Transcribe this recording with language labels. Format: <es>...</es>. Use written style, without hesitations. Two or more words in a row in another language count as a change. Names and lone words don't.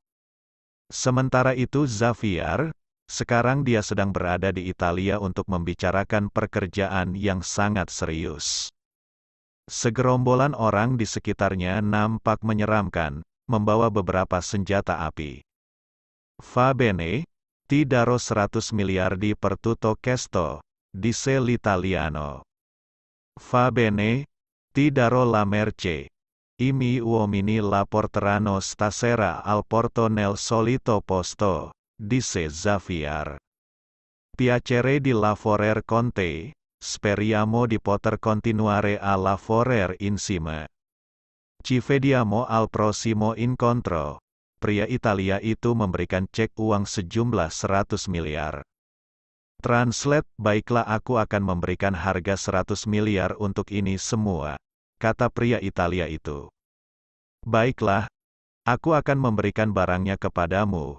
<id>Sementara itu Xavier, sekarang dia sedang berada di Italia untuk membicarakan pekerjaan yang sangat serius. Segerombolan orang di sekitarnya nampak menyeramkan, membawa beberapa senjata api.</id> <it>Va bene, ti darò 100 miliardi per tutto questo, disse l'italiano. Va bene, ti darò la merce. I miei uomini la porteranno stasera al porto nel solito posto, disse Xavier. Piacere di lavorare con te, speriamo di poter continuare a lavorare insieme. Ci vediamo al prossimo incontro.</it> <id>Pria Italia itu memberikan cek uang sejumlah 100 miliar. Translate, baiklah aku akan memberikan harga 100 miliar untuk ini semua, kata pria Italia itu. Baiklah, aku akan memberikan barangnya kepadamu.</id>